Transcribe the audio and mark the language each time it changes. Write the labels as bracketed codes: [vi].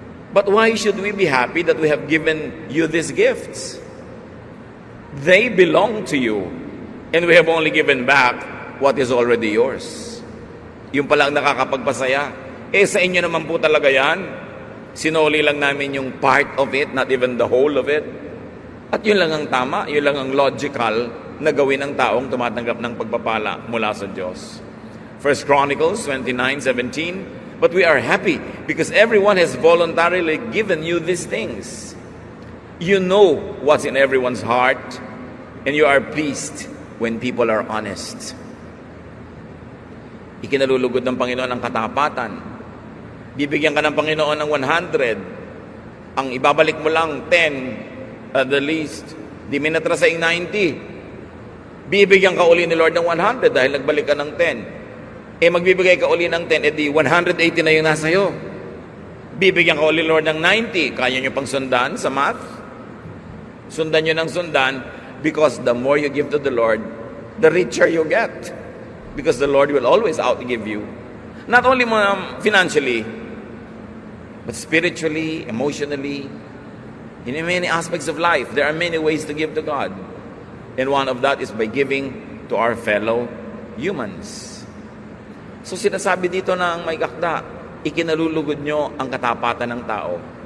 [en] But why should we be happy that we have given you these gifts? They belong to you, and we have only given back what is already yours. [tl] Yung palang nakakapagpasaya. Sa inyo naman po talaga yan. Sinuli lang namin yung [en] part of it, not even the whole of it. [tl] At yun lang ang tama, yun lang ang logical na gawin ng taong tumatanggap ng pagpapala mula sa Diyos. [en] 1 Chronicles 29:17. But we are happy because everyone has voluntarily given you these things. You know what's in everyone's heart, and you are pleased when people are honest. [tl] Ikinalulugod ng Panginoon ang katapatan. Bibigyan ka ng Panginoon ng 100. Ang ibabalik mo lang 10 [en] at the least. [tl] Di minatra sa 90. Bibigyan ka uli ni Lord ng 100 dahil nagbalik ka ng 10. Magbibigay ka uli ng 10, di 180 na yung nasa iyo. Bibigyan ka uli Lord ng 90, kaya nyo pang sundan sa math? Sundan nyo ng sundan, [en] because the more you give to the Lord, the richer you get. Because the Lord will always outgive you. Not only financially, but spiritually, emotionally, in many aspects of life. There are many ways to give to God. And one of that is by giving to our fellow humans. [tl] So sinasabi dito ng may akda, ikinalulugod nyo ang katapatan ng tao.